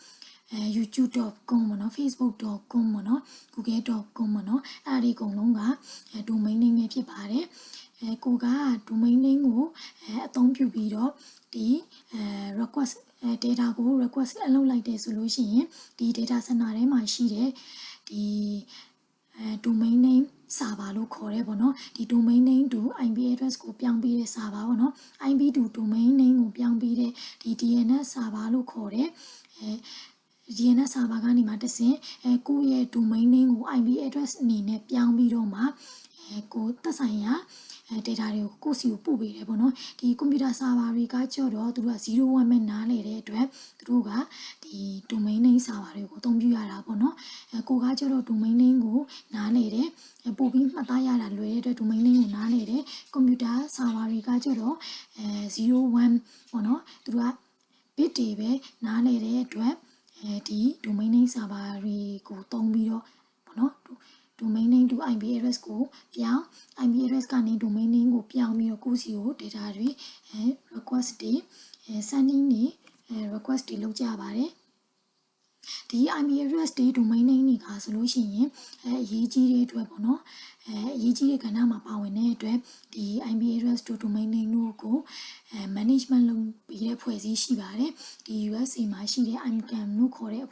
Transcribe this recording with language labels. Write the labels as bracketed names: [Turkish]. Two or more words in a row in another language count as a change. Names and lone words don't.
[Burmese] youtube.com ပေါ့နော် facebook.com ပေါ့နော် google.com ပေါ့နော်အဲ့ဒီအကုန်လုံးက [English] domain name [Burmese] ပဲဖြစ်ပါတယ်ကိုက [English] domain name [Burmese] ကိုအသုံးပြုပြီးတော့ဒီ [English] request data [Burmese] ကို request အလုပ်လိုက်တယ်ဆိုလို့ရှိရင်ဒီ data center ထဲမှာရှိတဲ့ဒီ [English] domain name server [Burmese] လို့ခေါ်တယ်ပေါ့နော်ဒီ [English] domain name to IP address [Burmese] ကိုပြောင်းပေးတဲ့ server ပေါ့နော် [English] IP to domain name [Burmese] ကိုပြောင်းပေးတဲ့ဒီ [English] DNS server [Burmese] လို့ခေါ်တဲ့ [English] DNS server [Burmese] ကနေမှတဆင့်ကိုယ့်ရဲ့ [English] domain name [Burmese] ကို [English] IP address [Burmese] အနေနဲ့ပြောင်းပြီးတော့မှကို သက်ဆိုင်ရာdata တွေကိုကိုယ့်စီကိုပို့ပေးတယ်ပေါ့နော်ဒီ [English] computer server [Burmese] တွေကကြော့တော့သူတို့က01မဲ့နားလေတဲ့အတွက်သူတို့ကဒီ [English] domain name server [Burmese] တွေကိုအသုံးပြုရတာပေါ့နော်ကိုကကြော့တော့ [English] domain name [Burmese] ကိုနားလေတယ်ပို့ပြီးမှတ်သားရတာလွယ်တဲ့အတွက် [English] domain name [Burmese] ကိုနားလေတယ် [English] computer server [Burmese] တွေကကြော့တော့01ပေါ့နော်သူတို့က bit တွေ ပဲနားလေတဲ့အတွက်ဒီ [English] domain name server [Burmese] တွေကိုသုံးပြီးတော့ပေါ့နော် [English] domain name to IP address [Burmese] ကိုပြောင်း [English] IP address [Burmese] ကနေ [English] domain name [Burmese] ကိုပြောင်းပြီးတော့ကိုယ့်စီကို data တွေrequest တွေ sending တွေrequest တွေလုပ်ကြပါတယ်ဒီ [English] IP address [Burmese] တွေ [English] domain name [Burmese] တွေကဆိုလို့ရှိရင်အ ရေးကြီးတဲ့အတွက်ပေါ့နော်အရေးကြီးတဲ့ကဏ္ဍမှာပါဝင်တဲ့အတွက်ဒီ [English] IP address [Burmese] တို့ [English] domain name [Burmese] တို့ကိုmanagement လုပ်ပြီးတဲ့ဖွဲ့စည်းရှိပါတယ်ဒီ USA မှာရှိတဲ့ ICANN လို့ခေါ်တဲ့